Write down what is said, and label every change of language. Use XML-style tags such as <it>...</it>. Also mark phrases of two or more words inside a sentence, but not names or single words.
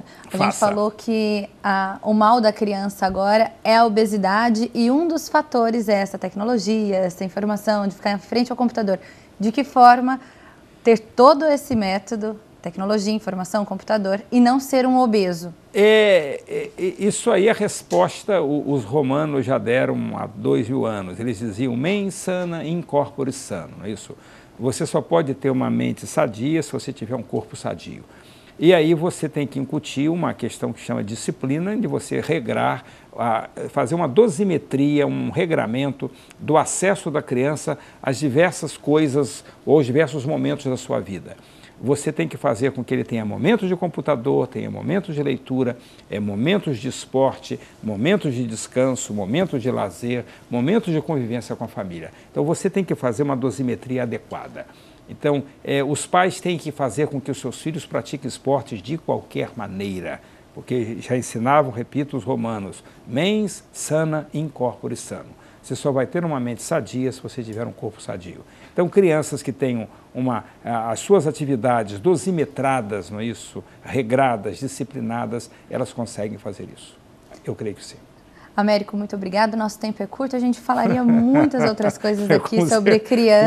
<pt>A gente falou que o mal da criança agora é a obesidade e um dos fatores é essa tecnologia, essa informação, de ficar em frente ao computador. De que forma ter todo esse método, tecnologia, informação, computador, e não ser um obeso? Isso aí, a resposta, os romanos já deram há 2000 anos. Eles diziam,</pt> <la>mens sana in corpore sano.</la> <pt>Isso. Você só pode ter uma mente sadia se você tiver um corpo sadio. E aí você tem que incutir uma questão que chama disciplina, de você regrar, fazer uma dosimetria, um regramento do acesso da criança às diversas coisas ou aos diversos momentos da sua vida. Você tem que fazer com que ele tenha momentos de computador, tenha momentos de leitura, momentos de esporte, momentos de descanso, momentos de lazer, momentos de convivência com a família. Então você tem que fazer uma dosimetria adequada. Então, os pais têm que fazer com que os seus filhos pratiquem esportes de qualquer maneira, porque já ensinavam, repito, os romanos,</pt> <la>mens sana in corpore sano.</la> <pt>Você só vai ter uma mente sadia se você tiver um corpo sadio. Então, crianças que tenham as suas atividades dosimetradas, não é isso? Regradas, disciplinadas, elas conseguem fazer isso. Eu creio que sim. Américo, muito obrigado. Nosso tempo é curto, a gente falaria muitas outras coisas aqui sobre criança.</pt>